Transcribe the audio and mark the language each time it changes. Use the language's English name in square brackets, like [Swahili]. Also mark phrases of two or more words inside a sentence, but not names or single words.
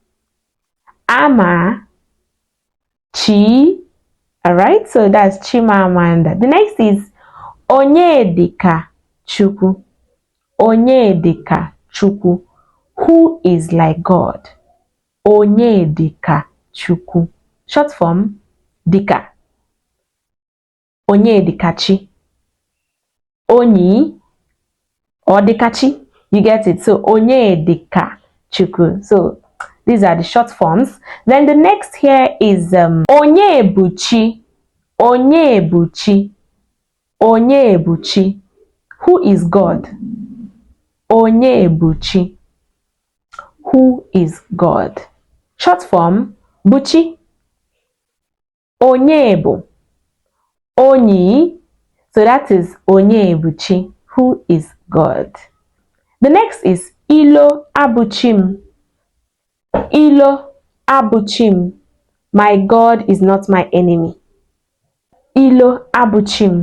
[English] Ama. Chi. Alright, so that's Chimamanda. The next is Onyedika Chukwu. Onyedika Chukwu. Who is like God? Onyedika Chukwu. Short form, Dika. Onyedikachi. Onyi or Dikachi. You get it? So Onyedika Chukwu. So these are the short forms. Then the next here is Onyebuchi. Onyebuchi. Onyebuchi. Who is God? Onyebuchi. Who is God? Short form, Buchi. Onyebu. Onyi. So that is Onyebuchi. Who is God? The next is Iloveigbo. Iloveigbo. My God is not my enemy. Iloveigbo.